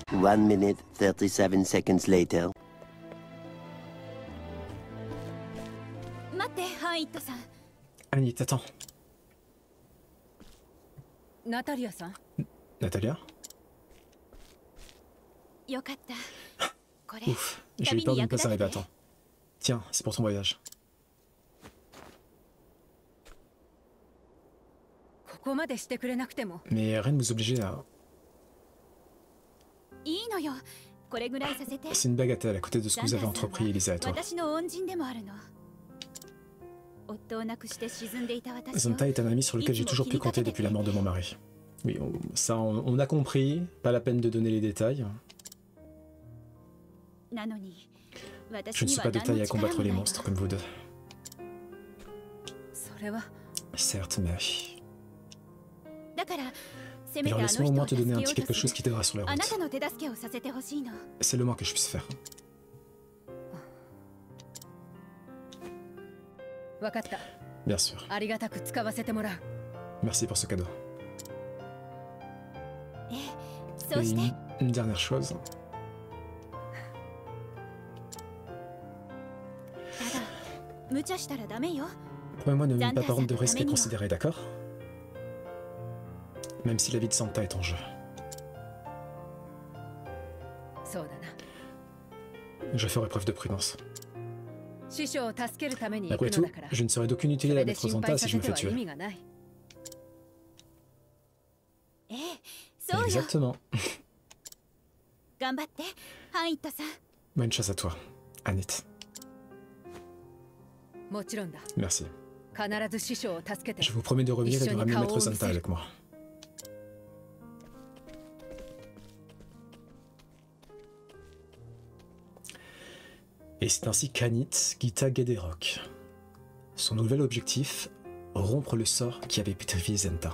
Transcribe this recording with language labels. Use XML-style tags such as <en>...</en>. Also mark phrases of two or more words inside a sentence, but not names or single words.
<en>1 minute 37 seconds later.</en> <fr>Annie, attends.</fr> <ja>ナタリアさん</ja> <fr>Natalia?</fr> <ja>よかったこれ</ja> <fr>Ouf, j'ai eu peur de ne pas arriver à temps. Tiens, c'est pour ton voyage.</fr> <ja>ここまでしてくれなくても</ja> <fr>Mais rien ne vous oblige à...</fr> <ja>いいのよこれぐらいさせて</ja> <fr>C'est une bagatelle à côté de ce que vous avez entrepris, Elisa et toi.</fr> <ja>私の恩人でもあるの夫を亡くして沈んでいた私を</ja> <fr>Zonta est un ami sur lequel j'ai toujours pu compter depuis la mort de mon mari. Oui, ça on a compris, pas la peine de donner les détails.</fr> <ja>なのに</ja> <fr>Je ne suis pas de taille à combattre les monstres comme vous deux.</fr> <ja>それは</ja> <fr>Certes, mais...</fr> <ja>だからせめて</ja> <fr>Alors</fr> <ja>あの</ja> <fr>laisse-moi</fr> <ja>人</ja> <fr>au</fr> <ja>を</ja> <fr>moins te</fr> <ja>助</ja> <fr>donner</fr> <ja>け</ja> <fr>un</fr> <ja>よ</ja> <fr>petit</fr> <ja>うと</ja> <fr>quelque</fr> <ja>す</ja> <fr>chose qui</fr> <ja>る</ja> <fr>t'aidera sur la</fr> <ja>あな</ja> <fr>route.</fr> <ja>たの手助けをさせてほしいの</ja> <fr>C'est le moins que je puisse faire.</fr> <ja>分かった</ja> <fr>Bien sûr.</fr> <ja>ありがたく使わせてもらう</ja> <fr>Merci pour ce cadeau.</fr> <ja>そ</ja> <fr>Et</fr> <ja>して</ja> <fr>une dernière chose.</fr> <ja>ただ無茶したらダメよ</ja> <fr>Promets-moi de ne pas par honte de respect considéré, d'accord? Même si la vie de Santa est en jeu.</fr> <ja>そうだな</ja> <fr>Je ferai preuve de prudence.</fr> <ja>師匠を助けるために行</ja> <fr>Après</fr> <ja>くの</ja> <fr>tout,</fr> <ja>だから。</ja> <fr>je ne serai d'aucune</fr> <ja>そ</ja> <fr>utilité</fr> <ja>れ</ja> <fr>à</fr> <ja>で</ja> <fr>Maître</fr> <ja>心</ja> <fr>Zanta</fr> <ja>配</ja> <fr>si</fr> <ja>さ</ja> <fr>je</fr> <ja>せ</ja> <fr>me</fr> <ja>て</ja> <fr>fais</fr> <ja>は</ja> <fr>tuer.</fr> <ja>意味がない。ええ、そうよ。</ja> <fr>Exactement.</fr> <ja>頑張って、ハンイットさん。</ja> <fr>Bonne chasse à toi, Anit.</fr> <ja>もちろんだ。</ja> <fr>Merci.</fr> <ja>必ず師匠を助けて。</ja> <fr>Je vous promets de revenir et de ramener Maître Zanta avec moi. Et c'est ainsi qu'Anit quitta Gederok. Son nouvel objectif, rompre le sort qui avait pétrifié Zenta.</fr>